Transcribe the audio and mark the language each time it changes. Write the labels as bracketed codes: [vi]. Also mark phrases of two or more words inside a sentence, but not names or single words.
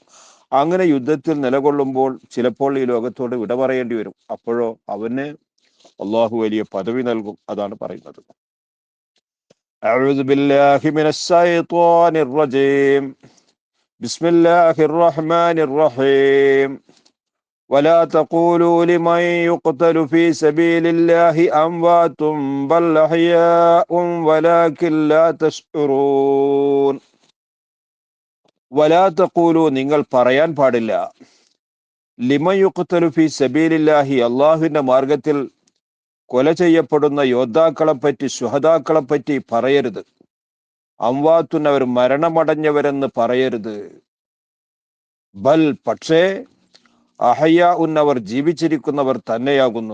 [ml] അങ്ങനെ യുദ്ധത്തിൽ നിലകൊള്ളുമ്പോൾ ചിലപ്പോൾ ഈ ലോകത്തോട് വിട പറയേണ്ടി വരും. അപ്പോഴോ അവന് അള്ളാഹു വലിയ പദവി നൽകും. അതാണ് പറയുന്നത്. [ar] أعوذ بالله من الشيطان الرجيم. بسم الله الرحمن الرحيم. ولا تقولوا لمن يقتل في سبيل الله أموات بل أحياء ولكن لا تشعرون. ولا تقولوا, [ml] നിങ്ങൾ പറയാൻ പാടില്ല, [ar] لمن يقتل في سبيل الله, [ml] അള്ളാഹുവിന്റെ മാർഗത്തിൽ കൊല ചെയ്യപ്പെടുന്ന യോദ്ധാക്കളെ പറ്റി, ശുഹദാക്കളെ പറ്റി പറയരുത്. അംവാത്തുൻ, അവർ മരണമടഞ്ഞവരെന്ന് പറയരുത്. ബൽ, പക്ഷേ, അഹയ്യ ഉൻ, അവർ ജീവിച്ചിരിക്കുന്നവർ തന്നെയാകുന്നു.